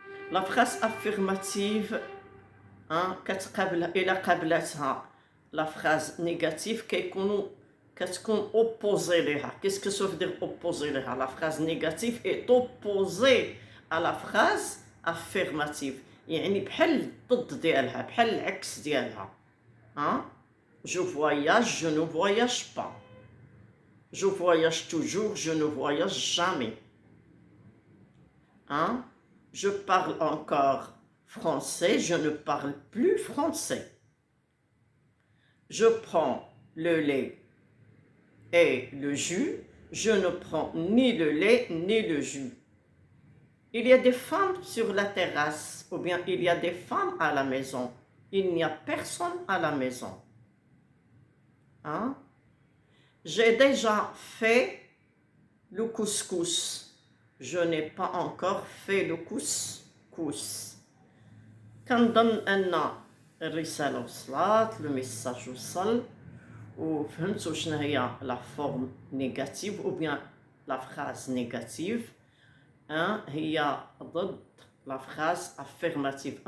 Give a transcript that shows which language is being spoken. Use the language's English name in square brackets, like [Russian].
[French] La phrase affirmative, hein, [Arabic] إلى قبلتها [French] la phrase négative [Arabic] كتكون [French] opposée [Arabic] لها. [French] Qu'est-ce que ça veut dire opposée [Arabic] لها? [French] La phrase négative est opposée à la phrase affirmative. [Arabic] يعني بحال الضد ديالها، بحال العكس ديالها. Hein? [French] Je voyage, je ne voyage pas. Je voyage toujours, je ne voyage jamais. Hein? Je parle encore français, je ne parle plus français. Je prends le lait et le jus, je ne prends ni le lait ni le jus. Il y a des femmes sur la terrasse, ou bien il y a des femmes à la maison. Il n'y a personne à la maison. Hein? J'ai déjà fait le couscous. Je n'ai pas encore fait le couscous. [Arabic] كنظن أن الرسالة وصلت، [French] لو ميساج [Arabic] وصل وفهمتوا شنو هي [French] لا فورم نيجاتيف او بيان لا فراز نيجاتيف. [Arabic] هي ضد [French] لا فراز افيرماتيف.